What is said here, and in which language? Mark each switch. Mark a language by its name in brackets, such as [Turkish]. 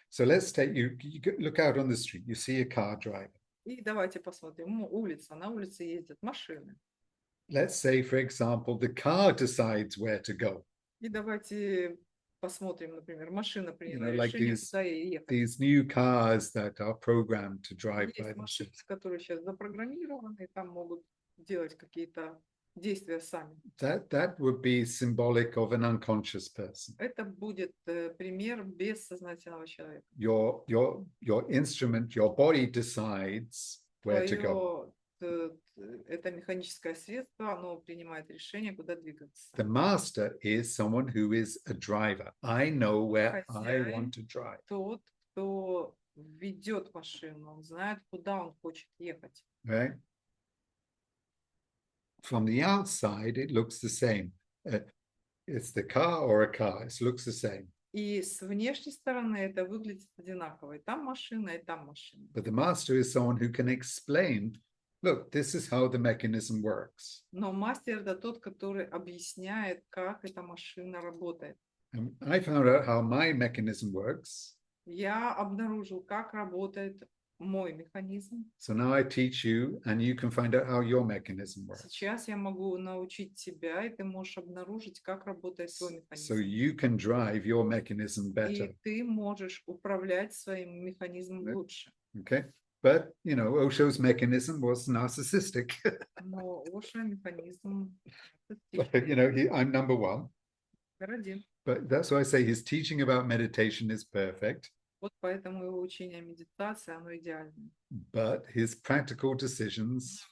[English] So let's take look out on the street, you see a car driver. [Russian] И давайте посмотрим. Улица. На улице ездят машины. [English] Let's say, for example, the car decides where to go. [Russian] И давайте посмотрим, например, машина приняла [English] like [Russian] решение, [English] these- [Russian] куда ей ехать. [English] These new cars that are programmed to drive by [Russian] Есть машины, [English] themselves. [Russian] которые сейчас запрограммированы, и там могут делать какие-то действия сами. [English] That would be symbolic of an unconscious person. [Russian] Это будет пример бессознательного человека. [English] Your instrument, your body decides where to go. [Russian] Это механическое средство, оно принимает решение, куда двигаться. [English] The master is someone who is a driver. I know where I [Russian] Хозяин. [English] want to drive. [Russian] Тот, кто ведет машину, он знает, куда он хочет ехать. [English] Right? From the outside, it looks the same. It's the car or a car. It looks the same. [Russian] И с внешней стороны это выглядит одинаково. И там машина, и там машина. [English] But the master is someone who can explain, look, this is how the mechanism works. [Russian] Но мастер это тот, который объясняет, как эта машина работает. [English] And I found out how my mechanism works. [Russian] Я обнаружил, как работает мой механизм. [English] So now I teach you, and you can find out how your mechanism works. [Russian] Сейчас я могу научить тебя, и ты можешь обнаружить, как работает твой [English] So [Russian] механизм. [English] you can drive your mechanism better. [Russian] И ты можешь управлять своим механизмом Да. лучше. [English] Okay. But, Osho's mechanism was narcissistic. [Russian] Но Оша механизм [English] I'm number one. [Russian] номер один. [English] But that's why I say his teaching about meditation is perfect. [Russian] Вот поэтому его учение о медитации, оно идеально. [English] But his practical decisions,